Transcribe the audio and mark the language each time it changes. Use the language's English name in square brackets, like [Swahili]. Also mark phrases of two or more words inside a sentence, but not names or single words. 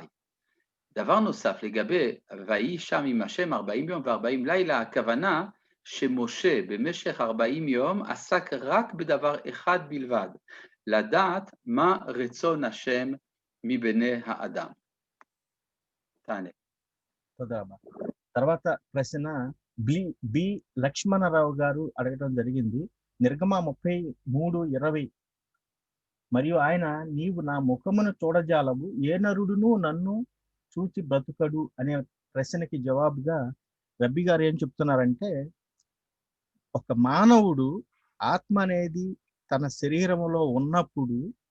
[Hebrew] דבר נוסף לגבי ויהי שם עם השם 40 יום ו40 לילה, הכוונה שמשה במשך 40 יום עסק רק בדבר אחד בלבד, לדעת מה רצון השם מבני האדם. תענה. [Telugu] తొందర తర్వాత ప్రశ్న బి లక్ష్మణరావు గారు అడగడం జరిగింది. నిర్గమ 33:20 మరియు ఆయన నీవు నా ముఖమును చూడజాలవు, ఏ నరుడును నన్ను చూచి బ్రతుకడు అనే ప్రశ్నకి జవాబుగా రబ్బీ గారు ఏం చెప్తున్నారంటే, ఒక మానవుడు ఆత్మ అనేది తన శరీరంలో ఉన్నప్పుడు